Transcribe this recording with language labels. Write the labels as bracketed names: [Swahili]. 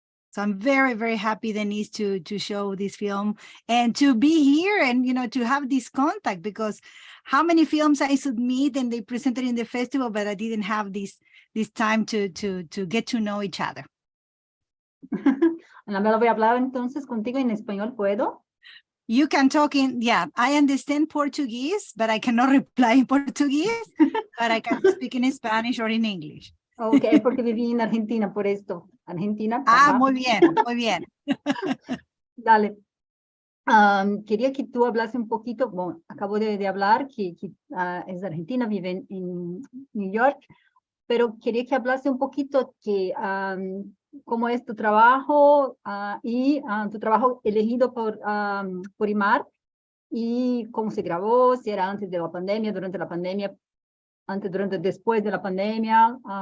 [English] So I'm very, very happy, Denise, to show this film and to be here and, to have this contact, because how many films I submit and they presented in the festival, but I didn't have this time to get to know each other. [Spanish] Annabella, voy a hablar entonces contigo en español, ¿puedo? [English] You can talk I understand Portuguese, but I cannot reply in Portuguese, but I can speak in Spanish or in English. [Spanish] Ok, porque viví en Argentina, por esto. Argentina. Muy bien, muy bien. Dale. Quería que tú hablase un poquito, bueno, acabo de hablar que es de Argentina, vive en New York, pero quería que hablase un poquito que cómo es tu trabajo y tu trabajo elegido por Imarp y cómo se grabó, si era antes de la pandemia, durante la pandemia, antes, durante, después de la pandemia.